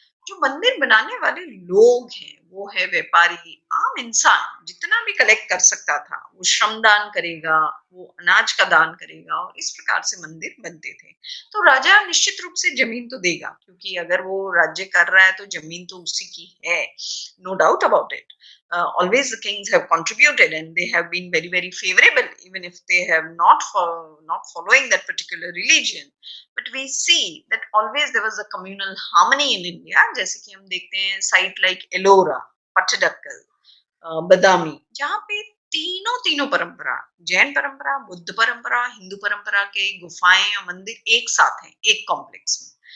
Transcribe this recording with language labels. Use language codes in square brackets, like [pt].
[hi] जो मंदिर बनाने वाले लोग हैं, वो है व्यापारी, आम इंसान जितना भी कलेक्ट कर सकता था, वो श्रमदान करेगा, वो अनाज का दान करेगा, और इस प्रकार से मंदिर बनते थे। तो राजा निश्चित रूप से जमीन तो देगा, क्योंकि अगर वो राज्य कर रहा है तो जमीन तो उसी की है, [en] No doubt about it. Always the kings have contributed, and they have been very very favorable, even if they have not following that particular religion. But we see that always there was a communal harmony in India, [hi] जैसे कि हम देखते हैं [en] site like [hi] Ellora, Pattadakal, बदामी, जहाँ पे तीनों तीनों परंपरा, जैन परंपरा, बुद्ध परंपरा, हिंदू परंपरा के गुफाएं और मंदिर एक साथ हैं, एक कॉम्प्लेक्स में।